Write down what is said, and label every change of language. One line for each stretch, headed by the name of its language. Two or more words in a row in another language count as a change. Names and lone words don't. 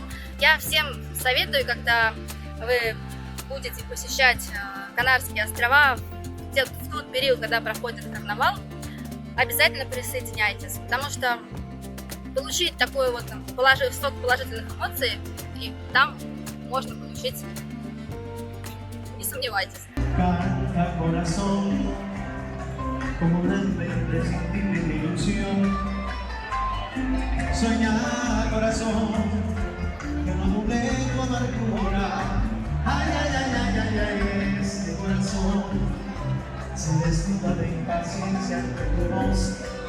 Russian: Я всем советую, когда вы будете посещать Канарские острова в тот период, когда проходит карнавал, обязательно присоединяйтесь, потому что получить такой сток положительных эмоций, и там можно получить, не сомневайтесь.
Spanish: Como una imprescindible ilusión, sueña corazón, que no duele tu amargura. Ay, ay, ay, ay, ay, ay, este corazón se desnuda de impaciencia ante tu voz.